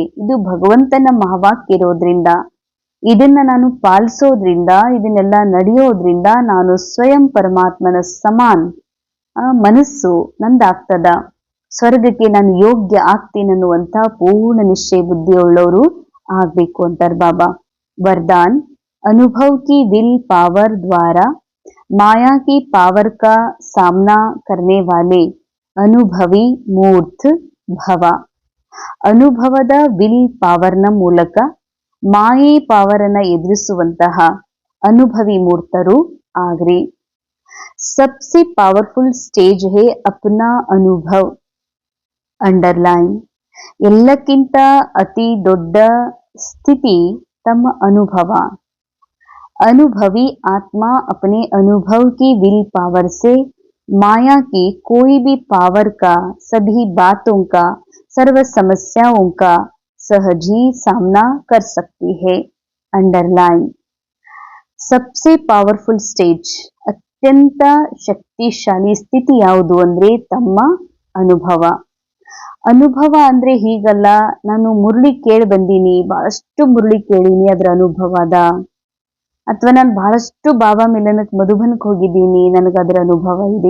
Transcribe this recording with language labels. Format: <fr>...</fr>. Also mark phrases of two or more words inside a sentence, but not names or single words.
<kn>ಇದು ಭಗವಂತನ ಮಹಾವಾಕ್ಯ ಇರೋದ್ರಿಂದ, ಇದನ್ನ ನಾನು ಪಾಲಿಸೋದ್ರಿಂದ, ಇದನ್ನೆಲ್ಲ ನಡೆಯೋದ್ರಿಂದ ನಾನು ಸ್ವಯಂ ಪರಮಾತ್ಮನ ಸಮಾನ್ ಮನಸ್ಸು ನಂದಾಗ್ತದ, ಸ್ವರ್ಗಕ್ಕೆ ನಾನು ಯೋಗ್ಯ ಆಗ್ತೀನನ್ನುವಂತ ಪೂರ್ಣ ನಿಶ್ಚಯ ಬುದ್ಧಿಯುಳ್ಳವರು ಆಗ್ಬೇಕು ಅಂತಾರೆ ಬಾಬಾ.</kn> <hi>वरदान अनुभव की</hi> <en>will power</en> <hi>द्वारा माया की पावर का सामना करने वाले अनुभवी मूर्त भव.</hi> <kn>ಅನುಭವದ</kn> <en>will power</en> <kn>ಮೂಲಕ ಮಾಯೆ ಪಾವರನ್ನ ಎದುರಿಸುವಂತಹ ಅನುಭವಿ ಮೂರ್ತರು ಆಗ್ರಿ.</kn> <hi>सबसे</hi> <en>powerful stage</en> <hi>है अपना अनुभव. अंडरलाइन.</hi> <kn>ಎಲ್ಲಕ್ಕಿಂತ ಅತಿ ದೊಡ್ಡ ಸ್ಥಿತಿ</kn> <hi>तम अनुभव. अनुभवी आत्मा अपने अनुभव की</hi> <en>will power</en> <hi>से माया की कोई भी पावर का, सभी बातों का, सर्व समस्याओं का सहज ही सामना कर सकती है. अंडरलाइन. सबसे</hi> <en>powerful stage,</en> <hi>अत्यंत</hi> <kn>ಶಕ್ತಿಶಾಲಿ ಸ್ಥಿತಿ ಯಾವುದು ಅಂದ್ರೆ ತಮ್ಮ ಅನುಭವ. ಅನುಭವ ಅಂದ್ರೆ ಹೀಗಲ್ಲ, ನಾನು ಮುರಳಿ ಕೇಳಿ ಬಂದೀನಿ, ಬಹಳಷ್ಟು ಮುರಳಿ ಕೇಳೀನಿ, ಅದ್ರ ಅನುಭವ ಅದ. ಅಥವಾ ನಾನು ಬಹಳಷ್ಟು ಬಾಬಾ ಮಿಲನಕ್ಕೆ ಮಧುಬನಕ್ಕೆ ಹೋಗಿದ್ದೀನಿ, ನನಗದರ ಅನುಭವ ಇದೆ.</kn>